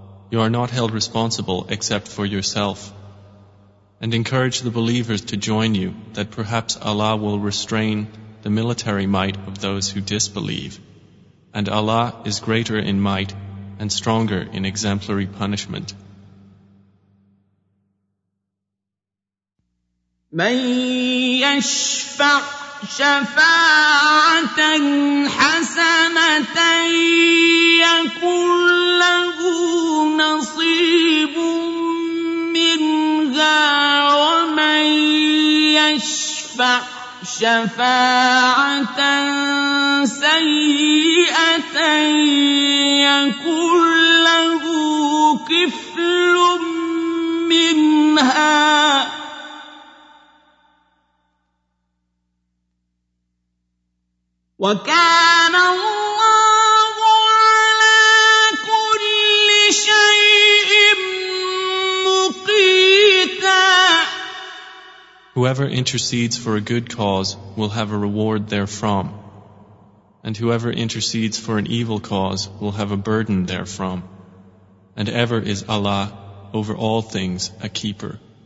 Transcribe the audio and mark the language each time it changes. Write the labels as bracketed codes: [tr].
[en] You are not held responsible except for yourself. And encourage the believers to join you, that perhaps Allah will restrain the military might of those who disbelieve. And Allah is greater in might and stronger in exemplary punishment. [ar] من يشفع شفاعة حسنة يكن له نصيب منها ومن يشفع شفاعة سيئة يكن له كفل منها وَكَانَ اللَّهُ عَلَى كُلِّ شَيْءٍ مُقِيتًا. [en] Whoever intercedes for a good cause will have a reward therefrom, and whoever intercedes for an evil cause will have a burden therefrom. And ever is Allah over all things a keeper.